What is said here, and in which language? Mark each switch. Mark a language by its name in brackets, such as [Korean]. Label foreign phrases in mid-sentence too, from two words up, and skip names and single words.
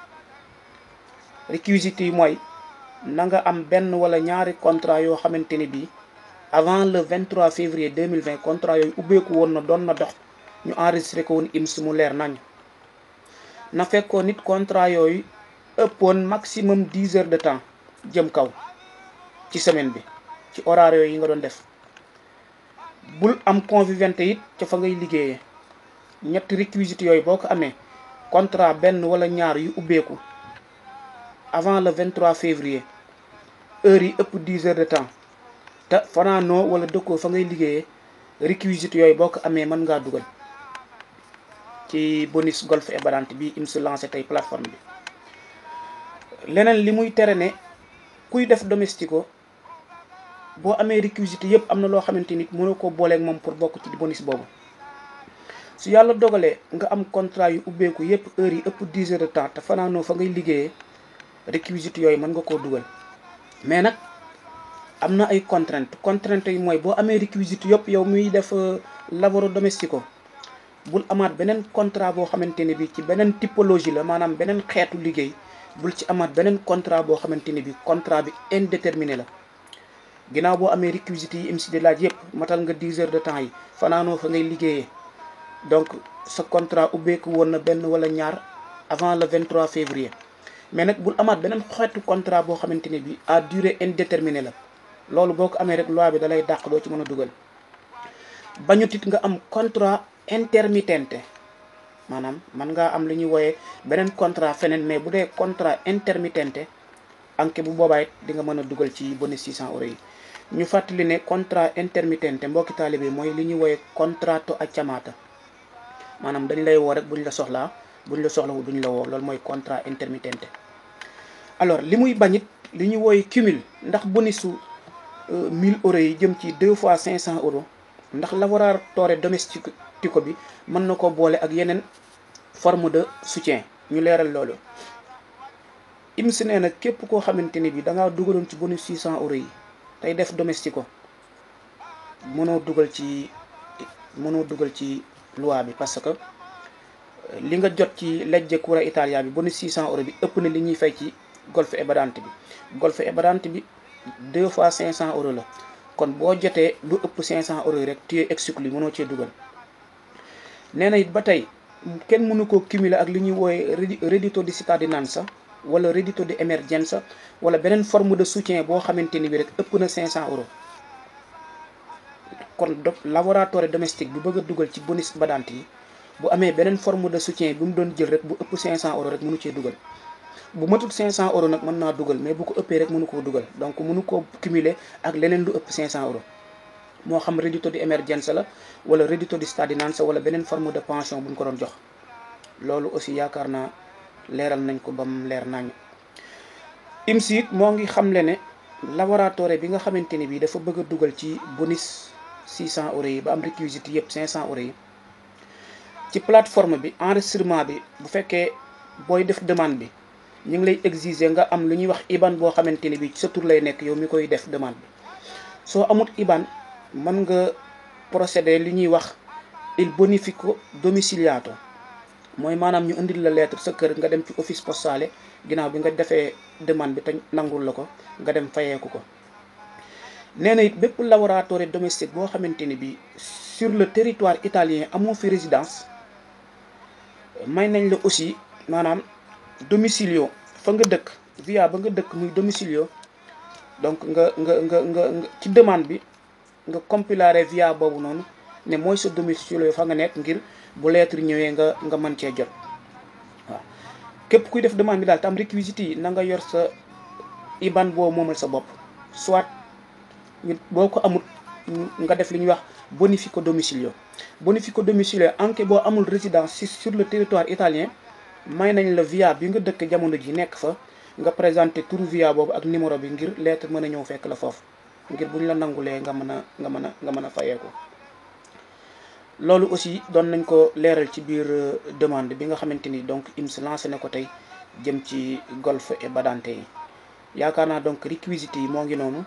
[Wolof] réquisites yi mooy na nga am benn wala ñaari contrat yoo xamante ni bii [French] avant le 23 février 2020 [Wolof] contrat yooyu ubbeeku woon na doon na dox ñu enregistré ko woon IMS mu leer nañ na fekkoon nit contrat yooyu ëppoon maximum 10 [French] heures de temps [Wolof] jëm kaw ci semaine bi ci horaire yooyu yi nga doon def. bul am convivente it ca fa ngay liggéeyee ñetti réquisites yooyu boo ko amee contrat benn wala ñaar yu ubbeeku [French] avant le 23 février [Wolof] heures yi ëpp 10 [French] heures de temps [Wolof] te fanaanoo wala dëkkoo fa ngay liggéeyee réquisites yooyu boo ko amee mën ngaa dugal ci bonus [Italian] golf et badante [Wolof] bi IMS lancé tey plateforme bi. leneen li muy tere ne kuy def domestico boo amee réquisites yëpp am na loo xamante ni mënoo ko booleeg moom pour bokk ci bonus boobu. su yàlla dogalee nga am contrat yu ubbeeku yëpp heures yi ëpp 10 [French] heures de temps [Wolof] te fanaanoo fa ngay liggéeyee réquisites yooyu mën nga koo dugal mais nag am na ay contraintes yi mooy boo amee réquisites yëpp yow muy def [Italian] lavoro domestico [Wolof] bul amaat beneen contrat boo xamante ne bi ci beneen typologie la maanaam beneen xeetu liggéey bul ci amaat beneen contrat boo xamante ne bi contrat bi indéterminé la. ginnaaw boo amee réquisites yi IMS di laaj yëpp matal nga 10 [French] heures de temps [Wolof] yi fanaanoo fa ngay liggéeyee donc sa contrat ubbeeku woon na benn wala ñaar [French] avant le 23 février [Wolof] mais nag bul amaat beneen xeetu contrat boo xamante ne bi [French] à durée indéterminée [Wolof] la loolu boo ko amee rek loi bi da lay dàq doo ci mën a dugal. bañut it nga am [French] contrat intermittente [Wolof] maanaam man ngaa am li ñuy wooyee beneen contrat feneen mais bu dee [French] contrat intermittente [Wolof] anke bu boobaay di nga mën a dugal ci bonus 600 € yi. ñu fàttali ne [French] contrat intermittente [Wolof] mbokki taalibe mooy li ñuy wooyee [Italian] contratto a chiamata [Wolof] maanaam dañ lay woo rek buñ la soxlaa buñ la soxlawu duñ la woo loolu mooy [French] contrat intermittente. [Wolof] alors li muy bañit li ñuy wooyee cumul ndax bonusu 1000 € yi jëm ci 2 fois 500 € ndax [Italian] lavoratore domestico [Wolof] bi mën na ko boole ak yeneen [French] forme de soutien [Wolof] ñu leeral loolu. IMS nee na képp koo xamante ni bi da ngaa dugaloon ci bonus 600 € yi tey def domestico mënoo dugal ci loi bi [French] parce que [Wolof] li nga jot ci legge cura Italia bi bonus 600 € bi ëpp na li ñuy fay ci [Italian] golf et badante [Wolof] bi. [Italian] golf et badante [Wolof] bi 2 fois 500 € la kon boo jotee lu ëpp 500 € yi rek [French] tu es exclu [Wolof] mënoo cee dugal. nee na it ba tey kenn mënu koo cumuler ak li ñuy wooye [Italian] reddito di cittadinanza [Wolof] wala [Italian] reddito di emergenza [Wolof] wala beneen [French] forme de soutien [Wolof] boo xamante ni bi rek ëpp na 500 €. kon [Italian] lavoratore domestique [Wolof] bi bëgg a dugal ci bonus badante yi bu amee beneen [French] forme de soutien [Wolof] bi mu doon jël rek bu ëpp 500 € rek mënu cee dugal. bu matul 500 € nag mën naa dugal mais bu ko ëppee rek mënu koo dugal donc mënu koo cumuler ak leneen lu ëpp 500 € moo xam [Italian] reddito di emergenza [Wolof] la wala [Italian] reddito di cittadinanza [Wolof] wala beneen [French] forme de pension [Wolof] bu ñu ko doon jox. loolu aussi yaakaar naa leeral nañ ko ba mu leer nañ. IMS it moo ngi xamle ne lavoratore bi nga xamante ni bii dafa bëgg a dugal ci bonus 600 € yi ba am réquisites yëpp 500 € yi ci plateforme bi enregistrement bi bu fekkee booy def demande bi ñu ngi lay exiger nga am lu ñuy wax IBAN boo xamante ni bi ci sa tur lay nekk yow mi koy def demande bi soo amut IBAN mën nga procéder li ñuy wax [Italian] il bonifico domiciliato [Wolof] mooy maanaam ñu indil la lettre sa kër nga dem ci [French] office postale [Wolof] ginnaaw bi nga defee demande bi te nangul la ko nga dem fayeeku ko. nee na it bépp [Italian] lavoratore domestique [Wolof] boo xamante ni bi [French] sur le territoire italien [Wolof] amoo fi résidence may nañ la aussi maanaam domicilio fa nga dëkk via ba nga dëkk muy domicilio donc nga ci demande bi nga compilare via boobu noonu ne mooy sa domicilio fa nga nekk ngir bu lettre ñëwee nga mën cee jot waaw. képp kuy def demande bi daal tam réquisites yi na nga yor sa IBAN boo moomal sa bopp soit boo ko amul nga def li ñuy wax [Italian] bonifico domicilio. bonifico domicilio anche [Wolof] boo amul résidence [French] sur le territoire italien [Wolof] may nañ la via bi nga dëkk jamono ji nekk fa nga présenté turu via boobu ak numéro bi ngir lettre mën a ñëw fekk la foofu ngir bu ñu la nangulee nga mën a fayeeku. loolu aussi doon nañ ko leeral ci biir demande bi nga xamante ni donc IMS lancé na ko tey jëm ci [Italian] golf et badante [Wolof] yi yaakaar naa donc réquisites yi moo ngi noonu.